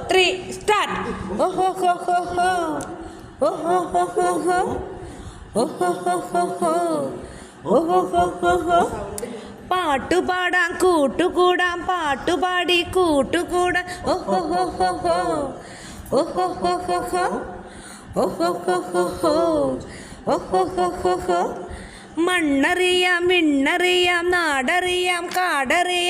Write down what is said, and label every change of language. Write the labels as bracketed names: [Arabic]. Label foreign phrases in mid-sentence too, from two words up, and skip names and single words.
[English] 3 start. Oh ho ho ho ho. Oh ho ho ho ho. Oh ho ho ho ho. Oh ho ho ho ho. [Malayalam] പാട്ടുപാടാം കൂട്ടുകൂടാം പാട്ടുപാടി കൂട്ടുകൂടാം. ഓ ഹോ ഹോ ഹോ ഹോ. ഓ ഹോ ഹോ ഹോ ഹോ. ഓ ഹോ ഹോ ഹോ ഹോ. ഓ ഹോ ഹോ ഹോ ഹോ. മണ്ണറിയാം മിണ്ണറിയാം നാടറിയാം കാടറിയാം.